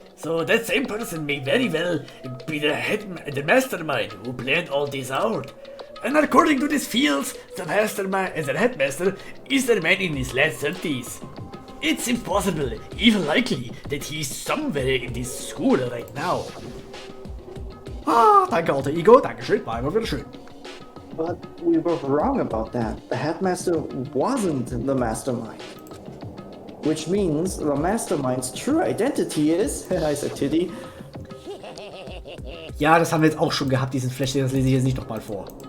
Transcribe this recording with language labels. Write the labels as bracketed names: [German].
[English] So that same person may very well be the mastermind who planned all this out. And according to these fields, the mastermind and the headmaster is a man in his late 30s. It's impossible, even likely, that he's somewhere in this school right now. [German] Ah, danke alter Ego, dankeschön, war immer wieder schön. [English] But we were wrong about that. The headmaster wasn't the mastermind. Which means the mastermind's true identity is, I said Titty. [German] Ja, das haben wir jetzt auch schon gehabt, diesen Flash, das lese ich jetzt nicht nochmal vor.